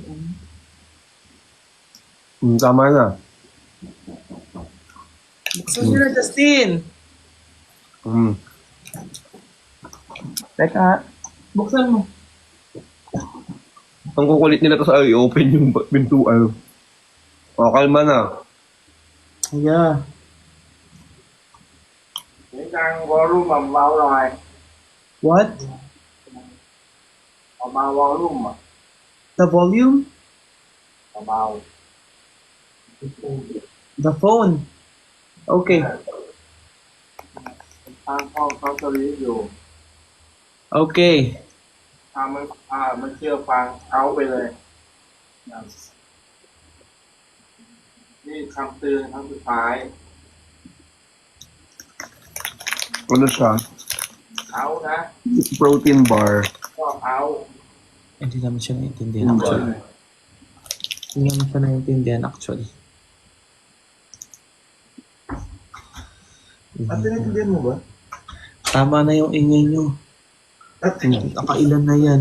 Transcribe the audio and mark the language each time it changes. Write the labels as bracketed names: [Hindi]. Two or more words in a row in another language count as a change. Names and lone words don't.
[Filipino] Tama na. Buksan niyo na, Justin. Teka. Buksan mo. Ang kukulit nila to sa i-open yung pintuan. O, kalma na. [English] Yeah. What? The volume? The phone. Okay. Okay. [Thai] มันเชื่อฟังเอาไปเลย นี่คำเตือนครั้งสุดท้าย [Filipino] Ano siya? [Thai] เอานะ [English] Protein bar. [Thai] ก็เอา [Filipino] Hindi naman siya naiintindihan actually. Hindi naman siya naiintindihan actually. Ate, naintindihan mo ba? Tama na yung ingay nyo. Nakailan na yan.